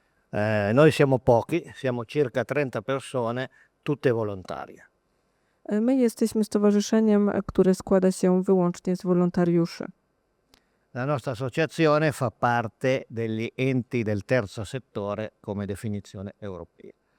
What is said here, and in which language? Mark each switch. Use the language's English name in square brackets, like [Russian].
[Italian] Noi siamo pochi, siamo circa 30 persone, tutte volontarie. [Polish] My jesteśmy stowarzyszeniem, które składa się wyłącznie z wolontariuszy. [Italian] La nostra associazione fa parte degli enti del terzo settore come definizione europea.